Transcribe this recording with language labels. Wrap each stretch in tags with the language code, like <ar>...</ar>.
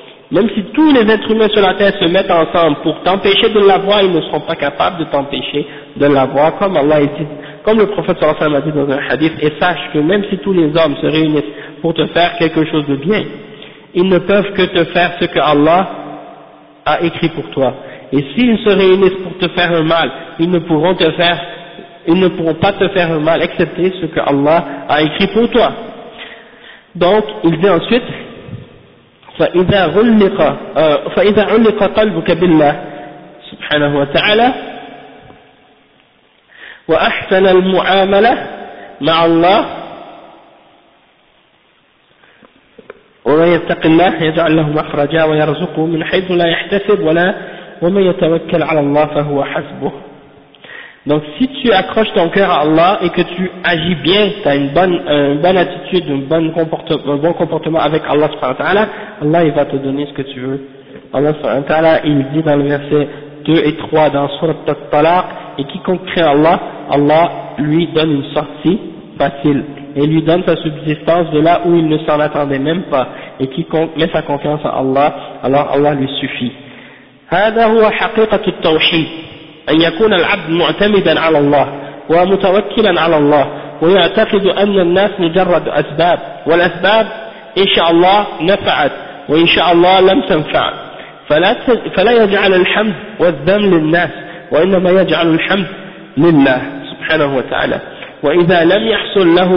<fr>Même si tous les êtres humains sur la terre se mettent ensemble pour t'empêcher de l'avoir, ils ne seront pas capables de t'empêcher de l'avoir, comme Allah a dit, comme le prophète sallallahu alayhi wa sallam a dit dans un hadith, et sache que même si tous les hommes se réunissent pour te faire quelque chose de bien, ils ne peuvent que te faire ce que Allah a écrit pour toi. Et s'ils se réunissent pour te faire un mal, ils ne pourront te faire ils ne pourront pas te faire mal, excepté ce que Allah a écrit pour toi. Donc, il dit ensuite,</fr> <ar>فَإِذَا عُلِّقَ قَلْبُكَ بِاللَّهِ سُبْحَانَهُ وَتَعَالَى وَأَحْسَنَ الْمُعَامَلَةِ مَعَ اللَّهِ وَمَنْ يَتَّقِ اللَّهِ يَجْعَلْ لَهُ مَخْرَجًا وَيَرْزُقُهُ مِنْ حَيْثُ لَا يَحْتَسِبْ وَلَا وَمَنْ يَتَوَكَّلْ عَلَى اللَّهِ فَهُوَ حَسْبُهُ.</ar> <fr>Donc si tu accroches ton cœur à Allah et que tu agis bien, tu as une bonne attitude, un bon comportement avec Allah subhanahu wa ta'ala, Allah il va te donner ce que tu veux. Allah subhanahu wa ta'ala il dit dans le verset 2 et 3 dans Surah At-Talaq, et quiconque crée Allah, Allah lui donne une sortie facile et lui donne sa subsistance de là où il ne s'en attendait même pas, et quiconque met sa confiance à Allah, alors Allah lui suffit.</fr> <ar>هذا هو حقيقة التوحيد أن يكون العبد معتمدا على الله ومتوكلا على الله ويعتقد أن الناس مجرد أسباب والأسباب إن شاء الله نفعت وإن شاء الله لم تنفع فلا يجعل الحمد والذنب للناس وإنما يجعل الحمد لله سبحانه وتعالى وإذا لم يحصل</ar>